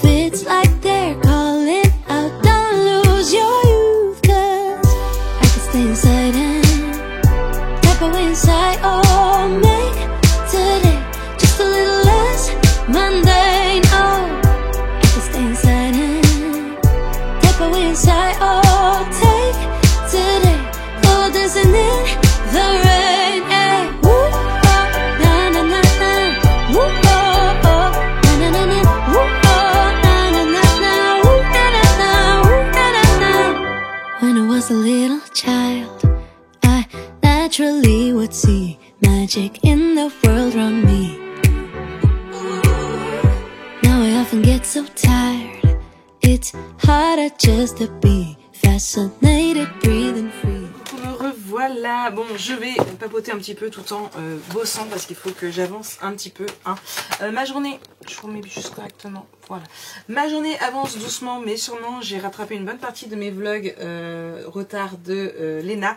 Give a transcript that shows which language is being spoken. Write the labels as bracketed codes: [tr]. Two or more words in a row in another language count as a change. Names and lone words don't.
[en] It's like they're calling out, don't lose your youth, 'cause I can stay inside and step away inside. Oh, make today just a little less mundane. Oh, I can stay inside and step away inside. Oh, take today, go dancing in the rain. Hey, woo, oh, na na na na, woo, oh, oh, na na na na, woo, oh, na na na na, woo, na na na, woo, na na na. When I was a little child, I naturally would see magic in the world around me. Now I often get so tired, it's harder just to be fascinated, breathing free. [fr] Pour me voilà, bon je vais papoter un petit peu tout en bossant parce qu'il faut que j'avance un petit peu. Hein. Ma journée, je vous remets juste correctement, voilà. Ma journée avance doucement mais sûrement. J'ai rattrapé une bonne partie de mes vlogs retard de Léna.